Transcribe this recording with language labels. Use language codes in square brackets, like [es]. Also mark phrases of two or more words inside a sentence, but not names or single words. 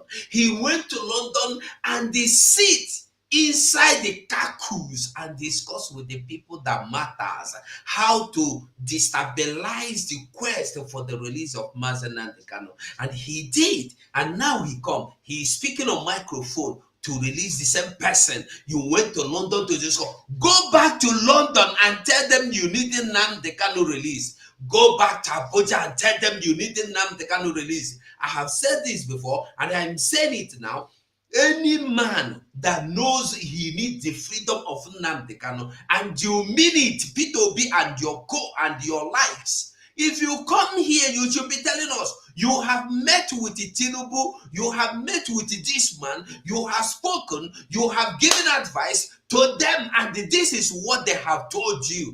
[en] He went to London and they sit inside the caucus and discuss with the people that matters how to destabilize the quest for the release of Mazen Nnamdi Kanu. And he did. And now he come. He is speaking on microphone to release the same person you went to London to discuss. Go back to London and tell them you need Nnamdi Kanu release. Go back to Abuja and tell them you need Nnamdi Kanu release. I have said this before and I'm saying it now. Any man that knows he needs the freedom of Nnamdi Kanu and you mean it, P2B and your co and your likes. If you come here, you should be telling us you have met with the Tinubu, you have met with this man, you have spoken, you have given advice to them, and this is what they have told you.